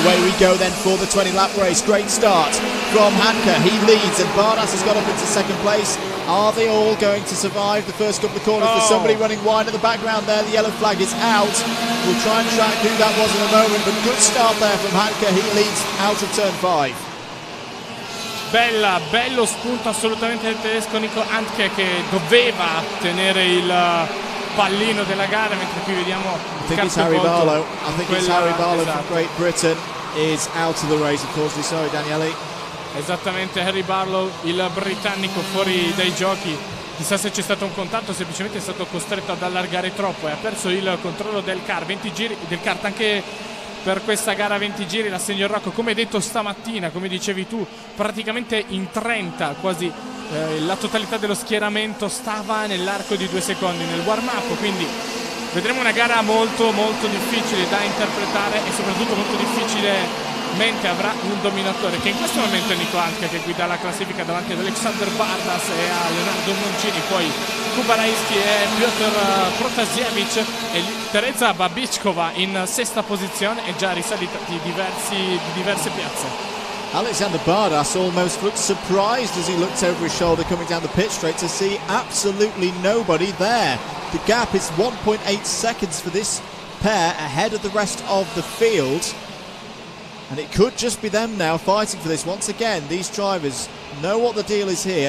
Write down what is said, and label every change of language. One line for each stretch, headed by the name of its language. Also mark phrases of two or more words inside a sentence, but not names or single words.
English: Away we go then for the 20-lap race. Great start from Handke. He leads and Bardas has got up into second place. Are they all going to survive the first couple of corners? There's somebody running wide in the background there. The yellow flag is out. We'll try and track who that was in a moment, but good start there from Handke. He leads out of turn 5.
Italian: Bello spunto assolutamente del tedesco Nico Handke, che doveva tenere il pallino della gara, mentre qui vediamo
English: I think it's Harry Barlow. I think it's Harry Barlow from Great Britain is out of the race, of course. Sorry, Daniele.
Italian: Esattamente, Harry Barlow, il britannico, fuori dai giochi. Chissà se c'è stato un contatto, semplicemente è stato costretto ad allargare troppo e ha perso il controllo del kart. 20 giri del kart anche per questa gara 20 giri. La Senior ROK, come detto stamattina, come dicevi tu, praticamente in 30 quasi la totalità dello schieramento stava nell'arco di 2 secondi nel
English: warm up,
Italian: quindi vedremo una gara molto molto difficile da interpretare e soprattutto molto difficile mente avrà un dominatore, che in questo momento è Nico Handke, che guida la classifica davanti ad Alexander Bardas e a Leonardo Moncini, poi Kubaraisky e Piotr Protasiewicz e Teresa Babičková in sesta posizione e già risalita di diverse piazze.
English: Alexander Bardas almost looked surprised as he looked over his shoulder coming down the pit straight to see absolutely nobody there. The gap is 1.8 seconds for this pair ahead of the rest of the field. And it could just be them now fighting for this. Once again, these drivers know what the deal is here.